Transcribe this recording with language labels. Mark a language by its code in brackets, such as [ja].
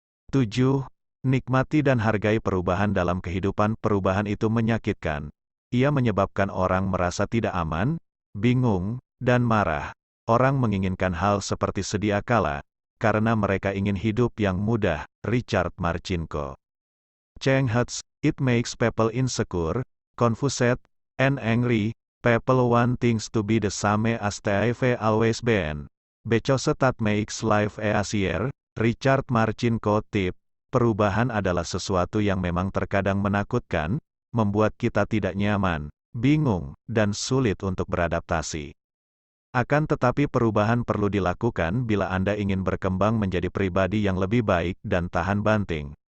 [id] 7. Nikmati dan hargai perubahan dalam kehidupan. Perubahan itu menyakitkan. Ia menyebabkan orang merasa tidak aman, bingung, dan marah. Orang menginginkan hal seperti sedia kala, karena mereka ingin hidup yang mudah. [en] Richard Marcinko. Cheng Hutz. It makes people insecure, confused, and angry. People want things to be the same as they've always been. Because that makes life easier. Richard Marcinko. Tip. [id] Perubahan adalah sesuatu yang memang terkadang menakutkan, membuat kita tidak nyaman, bingung, dan sulit untuk beradaptasi. Akan tetapi perubahan perlu dilakukan bila Anda ingin berkembang menjadi pribadi yang lebih baik dan tahan banting.